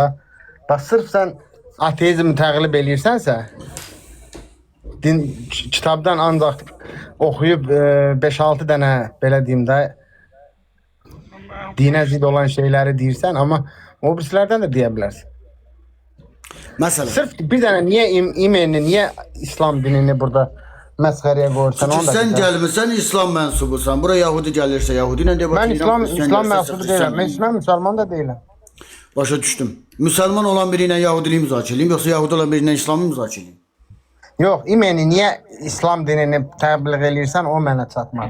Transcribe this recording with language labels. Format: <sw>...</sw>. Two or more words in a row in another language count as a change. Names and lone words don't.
<az>Bax, sırf sən ateizmi təqlib eləyirsənsə, kitabdan ancaq oxuyub 5-6 dənə, belə deyim də, dinə zid olan şeyləri deyirsən, amma o birisilərdən də deyə bilərsən. Mesela.</az> <tr>Sırf bir tane niye imanını,</tr> <az>niye İslam dinini burada məsxərəyə qoyursan? Çünki sən gəlmirsən İslam mənsubusan. Bura Yahudi gəlirsə Yahudi ilə debat Mən edirəm. İslam mənsubu deyiləm. Mən müsəlman da deyiləm. Başa düşdüm. Müsəlman olan biri ilə Yahudiliyi müzakirə edeyim, yoxsa Yahudi olan biri ilə İslamı müzakirə edeyim? Yox, imani niyə İslam dinini təbliğ eləyirsən, o mənə çatmadı.</az>